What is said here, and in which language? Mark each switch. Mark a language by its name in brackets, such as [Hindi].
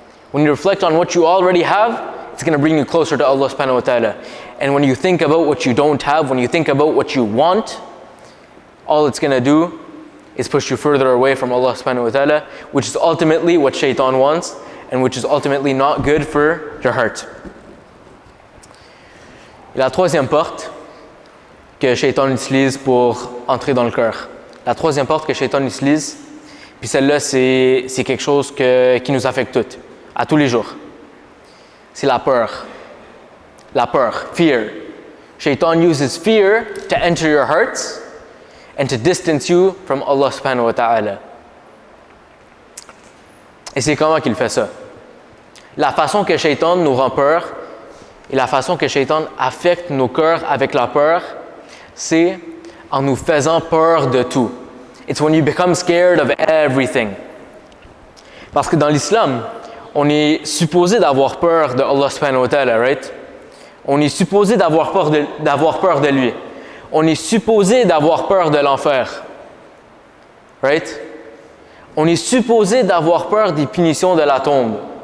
[English] When you reflect on what you already have, it's going to bring you closer to Allah subhanahu wa ta'ala. And when you think about what you don't have, when you think about what you want, all it's going to do is push you further away from Allah subhanahu wa ta'ala, which is ultimately what shaitan wants, and which is ultimately not good for your heart. [French] Et la troisième porte que Shaitan utilise pour entrer dans le cœur. La troisième porte que Shaitan utilise, puis celle-là, c'est quelque chose qui nous affecte toutes, à tous les jours. C'est la peur. La peur, fear. [English] Shaitan uses fear to enter your hearts and to distance you from Allah subhanahu wa ta'ala. [French] Et c'est comment qu'il fait ça? La façon que Shaitan nous rend peur et la façon que Shaitan affecte nos cœurs avec la peur, c'est en nous faisant peur de tout. [English] It's when you become scared of everything. [French] Parce que dans l'islam, on est supposé d'avoir peur de Allah subhanahu wa ta'ala, right? On est supposé d'avoir peur de lui. On est supposé d'avoir peur de l'enfer. Right? On est supposé d'avoir peur des punitions de la tombe.